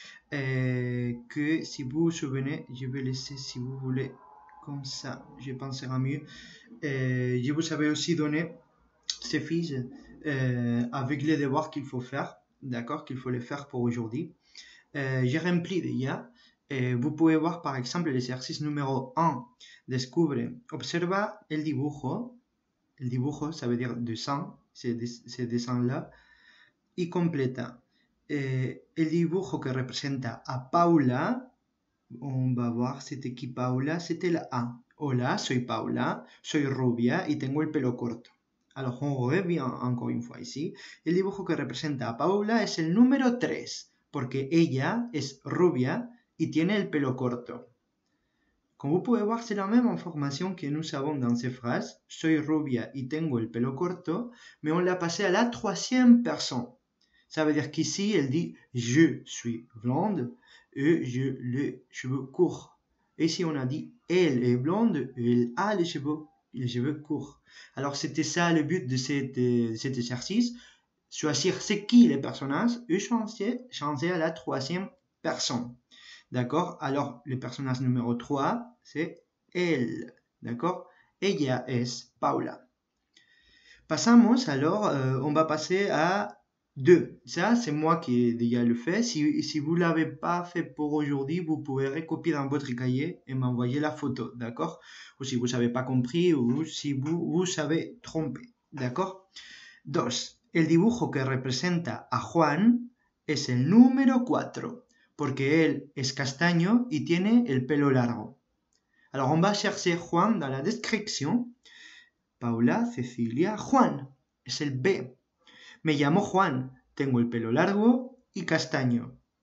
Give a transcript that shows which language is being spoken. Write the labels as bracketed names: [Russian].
[French] Que si vous vous souvenez, je vais laisser si vous voulez, comme ça je pense que sera mieux. Je vous avais aussi donné ces fiches avec les devoirs qu'il faut faire, d'accord, qu'il faut les faire pour aujourd'hui. J'ai rempli déjà. Vous pouvez voir par exemple l'exercice numéro 1. [Spanish] Descubre, observa el dibujo. El dibujo, [French] ça veut dire dessin, ces dessins-là. [Spanish] Y completa. El dibujo que representa a Paula, [French] on va voir c'était qui Paula, c'était la A. [Spanish] Hola, soy Paula, soy rubia y tengo el pelo corto. [French] Alors on revient encore une fois ici. [Spanish] El dibujo que representa a Paula es el número 3, porque ella es rubia y tiene el pelo corto. Como [French] vous pouvez voir, c'est la même information que nous avons dans ces phrases. [Spanish] Soy rubia y tengo el pelo corto, [French] mais on l'a passé à la troisième personne. Ça veut dire qu'ici, elle dit « je suis blonde » et « j'ai les cheveux courts ». Et si on a dit « elle est blonde » et « elle a les cheveux courts ». Alors, c'était ça le but de cet exercice. Choisir c'est qui les personnages et changer à la troisième personne. D'accord? Alors, le personnage numéro 3, c'est elle. D'accord? [Spanish] Ella es Paula. Pasamos [French] alors, on va passer à 2. Ça, c'est moi qui ai déjà le fait. Si vous ne l'avez pas fait pour aujourd'hui, vous pouvez recopier dans votre cahier et m'envoyer la photo, d'accord? Ou si vous n'avez pas compris, ou si vous avez trompé, d'accord? 2. [Spanish] El dibujo que representa a Juan es el número 4, porque él es castaño y tiene el pelo largo. [French] Alors, on va chercher Juan dans la description. [Spanish] Paula, Cecilia, Juan. Es el B. Me llamo Juan, tengo el pelo largo y castaño.